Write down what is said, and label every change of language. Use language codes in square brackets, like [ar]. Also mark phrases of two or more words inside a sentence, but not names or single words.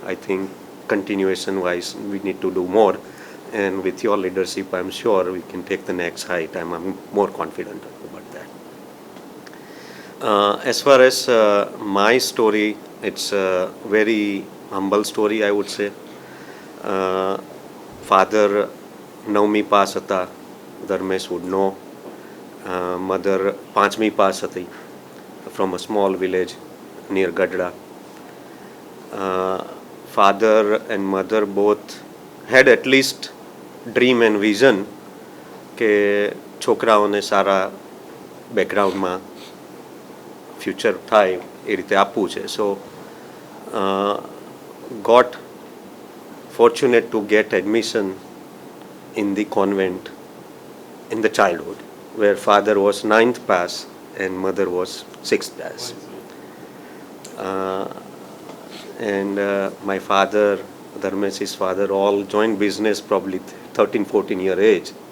[en] I think continuation wise we need to do more, and with your leadership I'm sure we can take the next height. I'm more confident about that. As far as my story, it's a very humble story, I would say. [gu] Father નવમી પાસ હતા, ધર્મેશ [en] would know. [gu] Mother પાંચમી પાસ હતી, [en] from a small village near Gadda. Father and mother both had at least dream and vision [gu] કે છોકરાઓને સારા બેકગ્રાઉન્ડમાં ફ્યુચર થાય એ રીતે આપવું છે. [en] સો got fortunate to get admission in the convent in the childhood, where father was 9th pass and mother was 6th pass. And my father, Dharmesh's father, all joined business probably 13-14 year age.